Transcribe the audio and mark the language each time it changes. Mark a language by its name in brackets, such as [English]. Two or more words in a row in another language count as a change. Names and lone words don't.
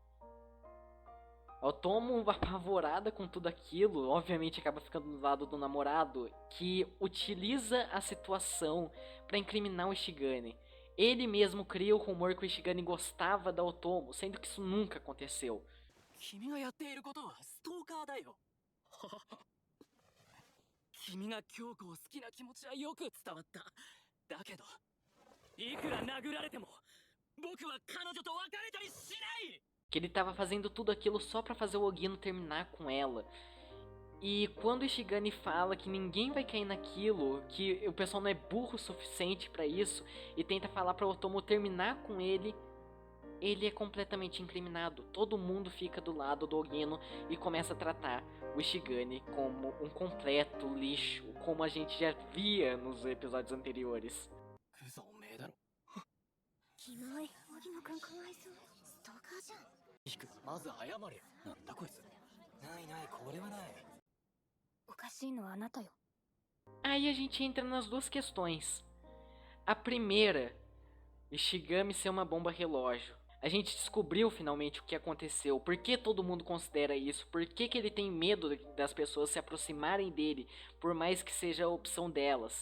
[Portuguese] A Otomo, apavorada com tudo aquilo, obviamente acaba ficando do lado do namorado, que utiliza a situação para incriminar o Ishigami. Ele mesmo cria o rumor que o Ishigami gostava da Otomo, sendo que isso nunca aconteceu. [Japanese] 君がやっていることはストーカーだよ。君が京子を好きな気持ちはよく伝わった。だけど、いくら殴られても、僕は彼女と別れたりしない。 [Portuguese] Que ele estava fazendo tudo aquilo só para fazer o Ogino terminar com ela. E quando o Ishigami fala que ninguém vai cair naquilo, que o pessoal não é burro o suficiente para isso, e tenta falar para Otomo terminar com ele, ele é completamente incriminado. Todo mundo fica do lado do Ogino e começa a tratar o Ishigami como um completo lixo, como a gente já via nos episódios anteriores. [Japanese] クソおめえだろ。キモい荻野くんかわいそうストーカーじゃんヒク、まず謝れよ。なんだこいつ。ないない、これはない。おかしいのはあなたよ [Portuguese] Aí a gente entra nas duas questões. A primeira, Ishigami ser uma bomba relógio. A gente descobriu finalmente o que aconteceu, por que todo mundo considera isso, por que ele tem medo das pessoas se aproximarem dele, por mais que seja a opção delas.